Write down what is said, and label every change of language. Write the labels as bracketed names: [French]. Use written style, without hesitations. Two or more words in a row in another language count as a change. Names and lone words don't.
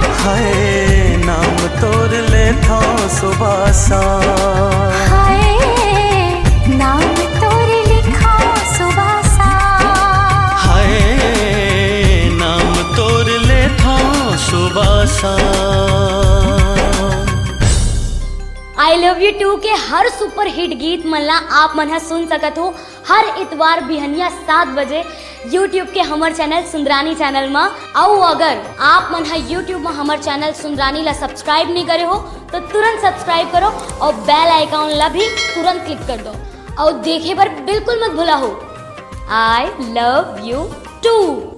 [Chhattisgarhi] हाय नाम तोर ले था सुबह शाम। हाय नाम तोरे लिखा सुबह शाम। हाय नाम तोर ले था सुबह शाम। आई लव यू टू के हर सुपर हिट गीत मन ला आप मन ह सुन सकत हो हर इतवार बिहनिया 7 बजे यूट्यूब के हमर चैनल सुंदरानी चैनल में। और अगर आप मन ह यूट्यूब में हमर चैनल सुंदरानी ला सब्सक्राइब नहीं करे हो तो तुरंत सब्सक्राइब करो और [English] bell icon [Chhattisgarhi] ला भी तुरंत क्लिक कर दो और देखे पर बिल्कुल मत भूला हो। आई लव यू टू।